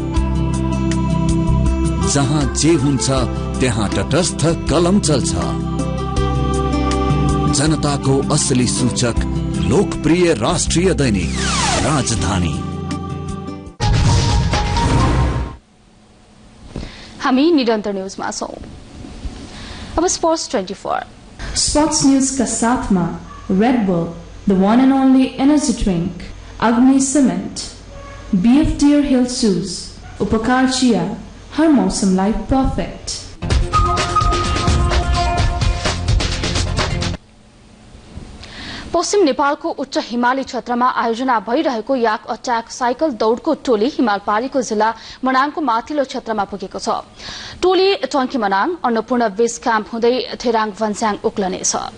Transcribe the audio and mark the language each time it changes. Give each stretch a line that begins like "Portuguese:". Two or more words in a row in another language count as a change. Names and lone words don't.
Nepali: जहाँ जे हुन्छ त्यहाँ तटस्थ कलम चल्छ। जनताको असली सूचक लोकप्रिय राष्ट्रिय दैनिक राजधानी। हामी निरन्तर न्यूजमा छौं। अब स्पोर्ट्स 24।
English: sports news
Hindi: का साथ में
Nepali: रेड बुल,
English: the one and only energy drink,
Nepali: अग्नि सीमेंट, BF Deer Hill शूज, उपकार चिया, हर मौसम
English: life perfect.
Nepali: पश्चिम नेपालको उच्च हिमाली क्षेत्रमा आयोजना भइरहेको याक अट्याक साइकल दौड़को टोली हिमालपारीको जिल्ला मनाङको माथिल्लो क्षेत्रमा पुगेको छ। टोली टंकी मनाङ अन्नपूर्ण बेस क्याम्प हुँदै थेराङ भन्स्याङ उक्लनेछ।